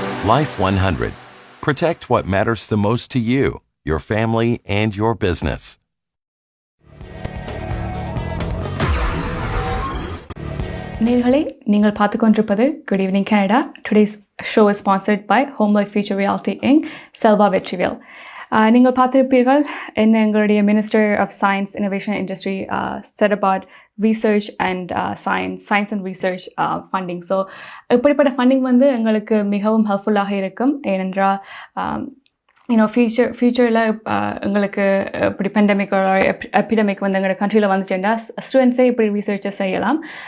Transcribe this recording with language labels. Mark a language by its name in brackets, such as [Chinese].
[English] Life 100. Protect what matters the most to you, your family, and your business. [Tamil] நேயர்களே, நீங்கள் பார்த்து கொண்டிருப்பது Good Evening Canada. [English] Today's show is sponsored by Home Life Future Realty Inc. [Tamil] Selva Vetrivel. நீங்கள் பார்த்திருப்பீர்கள் என்ன எங்களுடைய minister of science innovation industry [English] said about research and science and research funding. [Tamil] So இப்படிப்பட்ட funding வந்து எங்களுக்கு மிகவும் ஹெல்ப்ஃபுல்லாக இருக்கும். ஏனென்றால் ஃபியூச்சரில் எங்களுக்கு இப்படி எபிடமிக் வந்து எங்களோட கண்ட்ரியில் வந்துச்சுன்னா ஸ்டூடெண்ட்ஸே இப்படி ரிசர்ச்சை செய்யலாம்.